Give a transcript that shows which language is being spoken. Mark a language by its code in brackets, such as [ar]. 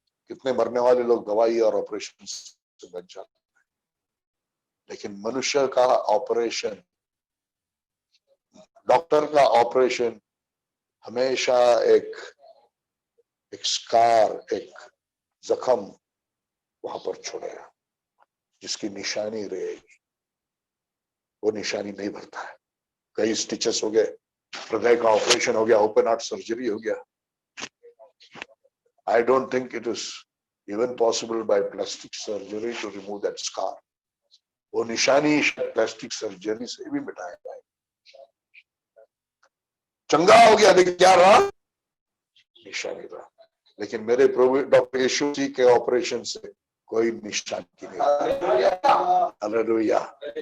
[hi] कितने मरने वाले लोग दवाई और ऑपरेशन से बच जाते हैं, लेकिन मनुष्य का ऑपरेशन, डॉक्टर का ऑपरेशन हमेशा एक स्कार, एक जख्म वहां पर छोड़ेगा, जिसकी निशानी रहेगी। वो निशानी नहीं भरता है। कई स्टिचेस हो गए, हृदय का ऑपरेशन हो गया, ओपन हार्ट सर्जरी हो गया। [en] I don't think it is even possible by plastic surgery to remove that scar. [hi] वो निशानी प्लास्टिक सर्जरी से भी मिटाया जाए। चंगा हो गया, लेकिन क्या रहा? निशानी रहा। लेकिन मेरे प्रभु डॉक्टर यीशु जी के ऑपरेशन से कोई निशानी नहीं। हालेलुया।